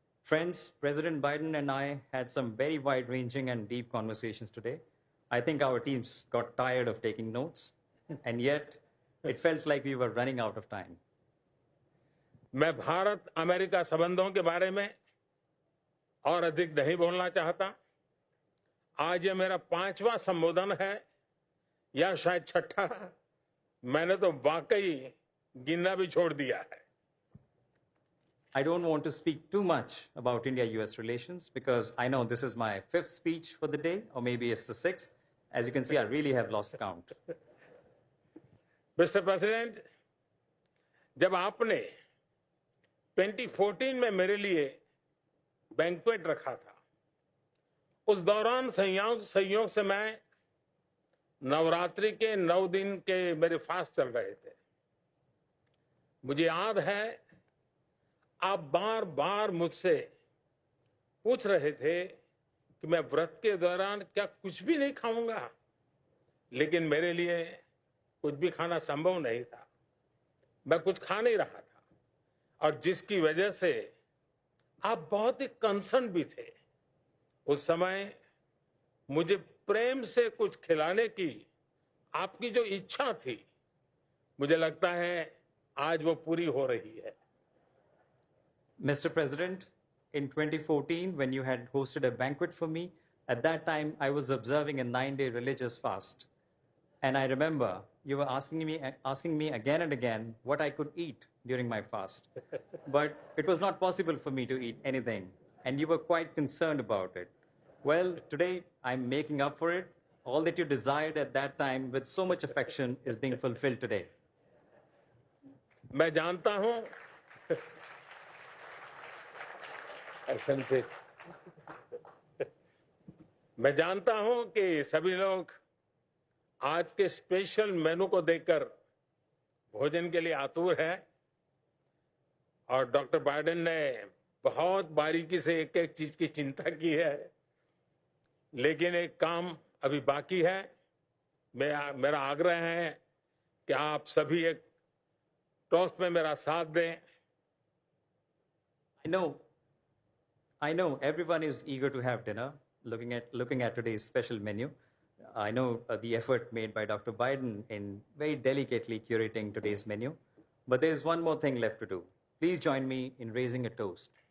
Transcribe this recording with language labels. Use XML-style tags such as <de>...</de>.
<en>Friends, President Biden and I had some very wide-ranging and deep conversations today. I think our teams got tired of taking notes, and yet it felt like we were running out of time.</en> <hi>मैं Bharat America संबंधों के बारे में और अधिक नहीं बोलना चाहता. आज ये मेरा 5वां संबोधन है या शायद 6ठा. मैंने तो वाकई गिनना भी छोड़ दिया है.</hi> <en>I don't want to speak too much about India-US relations because I know this is my 5th speech for the day, or maybe it's the 6th. As you can see, I really have lost count.</en> <hi>Mister president, जब आपने 2014 में मेरे लिए banquet रखा था, उस दौरान संयोग से मैं नवरात्रि के 9 दिन के मेरे फास्ट चल रहे थे. मुझे याद है आप बार बार मुझसे पूछ रहे थे कि मैं व्रत के दौरान क्या कुछ भी नहीं खाऊंगा, लेकिन मेरे लिए कुछ भी खाना संभव नहीं था. मैं कुछ खा नहीं रहा था, और जिसकी वजह से आप बहुत ही कंसर्न भी थे. उस समय मुझे प्रेम से कुछ खिलाने की आपकी जो इच्छा थी, मुझे लगता है आज वो पूरी हो रही है.</hi> <en>Mr. President, in 2014, when you had hosted a banquet for me, at that time I was observing a 9-day religious fast. And I remember you were asking me again and again what I could eat during my fast. But it was not possible for me to eat anything, and you were quite concerned about it. Well, today I'm making up for it. All that you desired at that time with so much affection is being fulfilled today.</en> <hi>मैं जानता हूं मैं जानता हूं कि सभी लोग आज के स्पेशल मेनू को देखकर भोजन के लिए आतुर हैं, और डॉक्टर बाइडेन ने बहुत बारीकी से एक एक चीज की चिंता की है. लेकिन एक काम अभी बाकी है. मेरा आग्रह है कि आप सभी एक टोस्ट में मेरा साथ दें.</hi> <en>I know everyone is eager to have dinner, looking at today's special menu. I know the effort made by Dr. Biden in very delicately curating today's menu. But there's one more thing left to do. Please join me in raising a toast.</en>